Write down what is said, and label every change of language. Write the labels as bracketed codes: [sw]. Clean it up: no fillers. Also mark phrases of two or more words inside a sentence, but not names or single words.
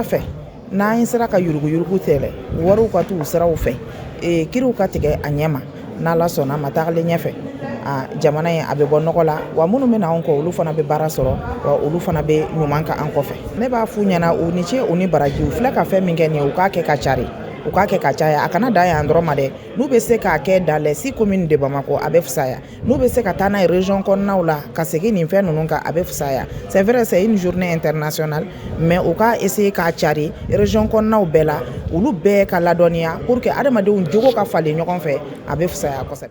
[bm] fɛ n'an sera ka yurugu tɛlɛ wariw ka t'u siraw fɛ kiriw ka tigɛ a ɲɛ ma n'ala sɔnna ma tagalen ɲɛfɛ jamana in a bɛ bɔ nɔgɔ la wa minnu bɛ na anw kɔ olu fana bɛ baara sɔrɔ wa olu fana bɛ ɲuman ka an kɔfɛ ne b'a f'u ɲɛna u ni ce u ni baraji u filɛ ka fɛn min kɛ nin ye u k'a kɛ ka cari u k'a kɛ ka caya a kana dan yan dɔrɔn ma dɛ n'u bɛ se k'a kɛ [fr] dans les 6 communes de [bm] Bamakɔ a bɛ fisaya n'u bɛ se ka taa n'a ye région kɔnɔnaw la ka segin nin fɛn ninnu kan a bɛ fisaya [fr] c'est vrai c'est une journée internationale mais [bm] u k'a essayer k'a cari région kɔnɔnaw bɛɛ la olu bɛɛ ka ladɔnniya [fr] pour que [bm] adamadenw jogo ka falen ɲɔgɔn fɛ a bɛ fisaya kosɛbɛ.